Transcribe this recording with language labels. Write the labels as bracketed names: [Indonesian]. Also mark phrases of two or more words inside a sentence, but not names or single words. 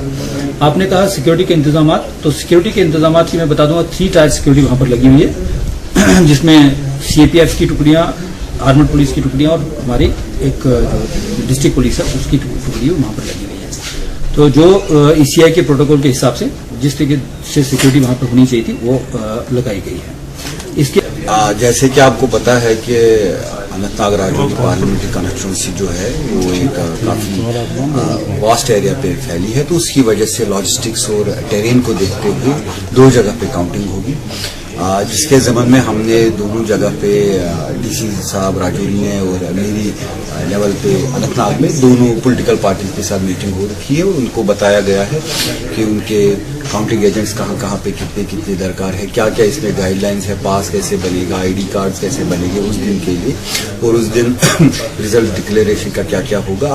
[Urdu] آپ نے کہا سیکورٹی کے انتظامات, تو سیکورٹی کے انتظامات کی میں بتا دوں گا 3 [English] tier security [Urdu] وہاں پر لگی ہوئی ہے, جس میں سی اے پی ایف کی ٹکڑیاں, [English] armed police [Urdu] کی ٹکڑیاں اور ہماری ایک [English] district police [Urdu] ہے اس کی ٹکڑی وہاں پر لگی ہوئی ہے. تو جو ای سی آئی کے پروٹوکول کے حساب سے جس طریقے سے سیکورٹی وہاں پر ہونی چاہیے تھی وہ لگائی گئی ہے. اس کے جیسے کہ آپ کو پتا ہے کہ اننت ناگ راجوری [English] parliamentary constituency [Urdu] جو ہے وہ ایک کافی [English] vast area [Urdu] پہ پھیلی ہے, تو اس کی وجہ سے لاجسٹکس اور ٹیرین کو دیکھتے ہوئے 2 جگہ پہ کاؤنٹنگ ہوگی, جس کے ضمن میں ہم نے دونوں جگہ پہ ڈی سی صاحب راجوری نے اور میری لیول پہ اننت ناگ میں دونوں [English] political parties [Urdu] کے ساتھ میٹنگ ہو رکھی ہے, اور ان کو بتایا گیا ہے کہ ان کے [English] counting agents [Urdu] کہاں کہاں پہ کتنے درکار ہے, کیا کیا اس میں گائیڈ لائنس ہے, پاس کیسے بنے گا, [English] ID cards [Urdu] کیسے بنے گے اس دن کے لیے, اور اس دن [English] result declaration [Urdu] کا کیا کیا ہوگا.